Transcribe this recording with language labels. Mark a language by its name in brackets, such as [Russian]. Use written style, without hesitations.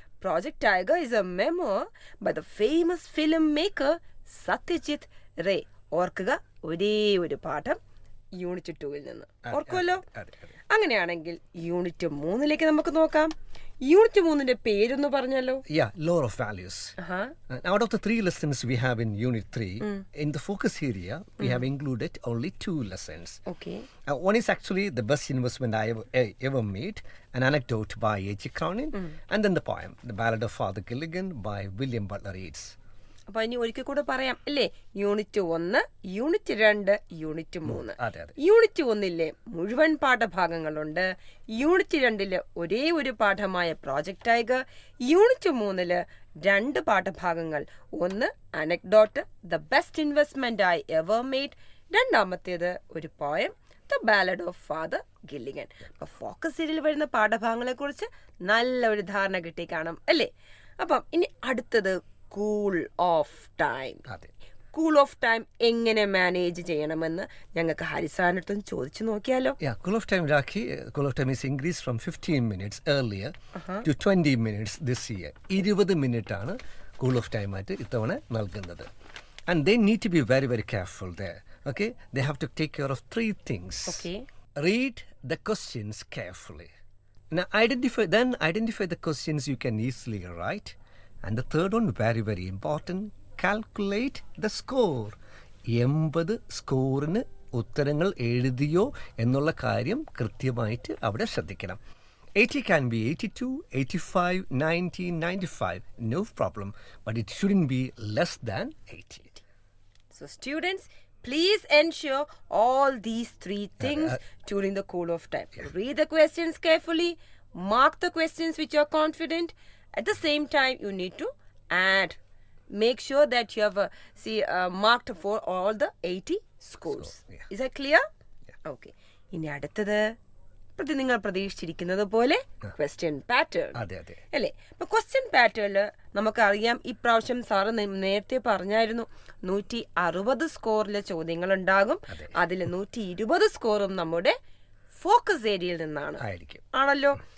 [English] Project tiger is a memo by the famous film maker Satyajit Ray. [Malayalam] ഓർക്കുക, ഒരേ ഒരു പാഠം യൂണിറ്റ് 2 നിന്ന്. ഓർക്കുമല്ലോ? അങ്ങനെയാണെങ്കിൽ യൂണിറ്റ് 3 നമുക്ക് നോക്കാം. യൂണിറ്റ് 3 പേരൊന്ന് പറഞ്ഞല്ലോ. [English] Law of Values. Out of the 3 lessons we have in unit 3, in the focus area we have included only 2 lessons. Okay. One is actually the best investment I ever made, an anecdote by A.G. Cronin, and then the poem, The Ballad of Father Gilligan by William Butler Yeats. [Malayalam] അപ്പൊ ഇനി ഒരിക്കൽ കൂടെ പറയാം അല്ലേ? Unit 1, unit 2, unit 3. Unit 1 മുഴുവൻ പാഠഭാഗങ്ങളുണ്ട്. Unit 2 ഒരേ ഒരു പാഠമായ project tiger. Unit 3 2 പാഠഭാഗങ്ങൾ. ഒന്ന് anecdote, the best investment I ever made. രണ്ടാമത്തേത് ഒരു poem, the ballad of father Gilligan. അപ്പൊ ഫോക്കസ് ഏരിയയിൽ വരുന്ന പാഠഭാഗങ്ങളെ കുറിച്ച് നല്ല ഒരു ധാരണ കിട്ടി കാണും അല്ലേ? അപ്പം ഇനി അടുത്തത് cool off time. Cool off time എങ്ങനെ മാനേജ് ചെയ്യണമെന്ന് ഞങ്ങൾക്ക് ഹരിസാറിനടുത്തും ചോദിച്ചു നോക്കിയാലോ? [English] Cool off time, Raki. Cool off time is increased from 15 minutes earlier to 20 minutes this year. [Malayalam] 20 minutes ആണ് കൂൾ ഓഫ് ടൈം ആയിട്ട് ഇത്തവണ നൽകുന്നത്. [English] And they need to be very, very careful there. Okay? They have to take care of 3 things. Okay. Read the questions carefully. Now identify the questions you can easily write. And the third one, very, very important, calculate the score. [Malayalam] 80 സ്കോറിന് ഉത്തരങ്ങൾ എഴുതിയോ എന്നുള്ള കാര്യം കൃത്യമായിട്ട് അവിടെ ശ്രദ്ധിക്കണം. [English] 80 can be 82, 85, 90, 95, no problem, but it shouldn't be less than 80. So students, please ensure all these 3 things during the cool off time. Read the questions carefully, mark the questions which you are confident. At the same time, you need to add. Make sure that you have marked for all the 80 scores. Is that clear? Yeah. [Malayalam] Okay. ഇനി അടുത്തത് നിങ്ങൾ പ്രതീക്ഷിച്ചിരിക്കുന്നത് പോലെ question pattern അതെ അതെ അല്ലേ? അപ്പൊ question പാറ്റേണില് നമുക്കറിയാം, ഇപ്രാവശ്യം സാറ് നേരത്തെ പറഞ്ഞായിരുന്നു 160 സ്കോറിലെ ചോദ്യങ്ങൾ ഉണ്ടാകും. അതിൽ 120 സ്കോറും നമ്മുടെ ഫോക്കസ് ഏരിയയിൽ നിന്നാണ് ആണല്ലോ.